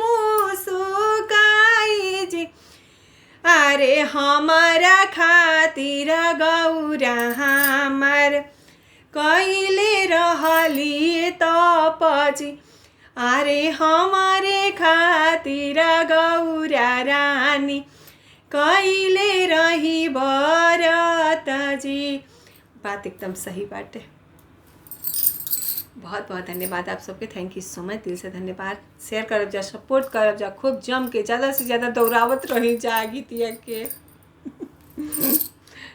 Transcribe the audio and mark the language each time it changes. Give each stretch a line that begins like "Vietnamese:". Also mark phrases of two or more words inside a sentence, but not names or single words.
Bhojpuri: मुसुकाई जी अरे हमारा खातिर गौरा हमार कइले रहली तप जी अरे हमारे खातिर गौरा रानी कइले रही बरत जी। बात एकदम सही बात है। बहुत बहुत धन्यवाद आप सबके।
English: thank you so much,
Bhojpuri: दिल से धन्यवाद। शेयर करब जा, सपोर्ट करब जा, खूब जम के ज़्यादा से ज़्यादा दौड़ावत रही जा गीतिया के।